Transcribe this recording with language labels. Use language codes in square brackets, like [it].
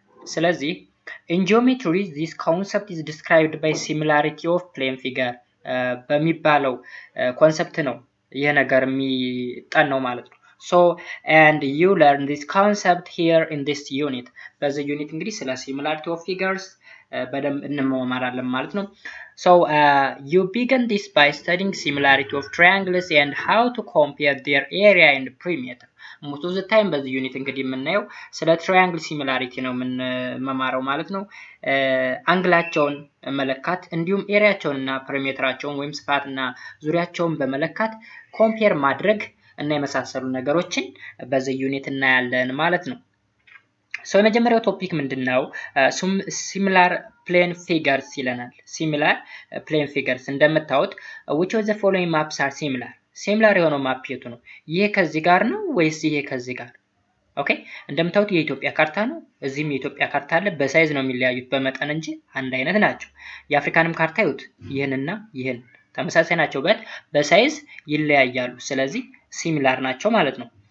[en] ስለዚህ in geometry this concept is described by similarity of plane figure [am] በሚባለው ኮንሰፕት ነው ይሄ ነገር የሚጠናው ማለት ነው። [en] So and you learn this concept here in this unit. [am] በዚህ ዩኒት እንግዲህ ስለ [en] similarity of figures [am] በደንብ እንመማራለን ማለት ነው። [en] So you begin this by studying similarity of triangles and how to compare their area and perimeter. most of the time [am] በዚህ ዩኒት እንግዲህ የምናየው ስለ ትራያንግል ሲሚላሪቲ ነው የምንመማረው ማለት ነው። አንግላቸውን መለካት እንዲሁም ኤሪያቸውንና perimeterቸውን ወይም ስፋትና ዙሪያቸውን በመለካት ኮምፔር ማድረግ እና የመሳሰሉ ነገሮችን በዚህ ዩኒት እናያለን ማለት ነው። So የመጀመሪያው ቶፒክ ምንድነው? [en] similar plane figures ይለናል። similar plane figures እንደምታዩት which of the following maps are similar? [am] similar የሆነው ማፕ የቱ ነው? ይሄ ከዚህ ጋር ነው ወይስ ይሄ ከዚህ ጋር? ኦኬ እንደምታዩት የኢትዮጵያ ካርታ ነው፣ እዚህም የኢትዮጵያ ካርታ አለ። በሳይዝ ነው የሚለያዩት በመጠን እንጂ አንድ አይነት ናቸው። የአፍሪካንም ካርታ ይሁት ይሄንና ይሄን ተመሳሳይ ናቸው፣ በሳይዝ ይለያያሉ። ስለዚህ ሲሚላር ናቸው ማለት ነው።